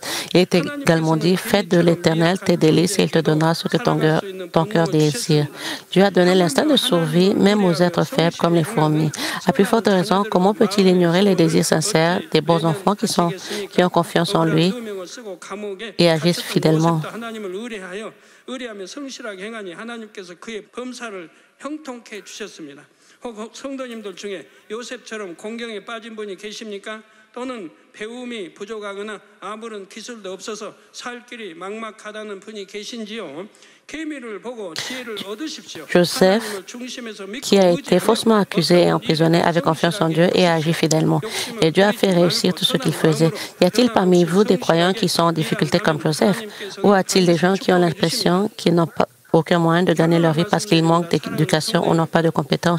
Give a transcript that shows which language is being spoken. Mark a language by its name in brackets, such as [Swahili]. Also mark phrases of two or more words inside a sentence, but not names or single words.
[French] Il est également dit, faites de l'Éternel tes délices et il te donnera ce que ton cœur désire. Dieu a donné l'instinct de survie même aux êtres faibles comme les fourmis. À plus forte raison, comment peut-il ignorer les désirs sincères des bons enfants qui ont confiance en lui et agissent fidèlement? [Korean] 또는 배움이 부족하거나 아무런 기술도 없어서 살 길이 막막하다는 분이 계신지요? [French] Joseph, qui a été faussement accusé et emprisonné, avait confiance en Dieu et a agi fidèlement. Et Dieu a fait réussir tout ce qu'il faisait. Y a-t-il parmi vous des croyants qui sont en difficulté comme Joseph? Ou a-t-il des gens qui ont l'impression qu'ils n'ont pas aucun moyen de gagner leur vie parce qu'ils manquent d'éducation ou n'ont pas de compétences?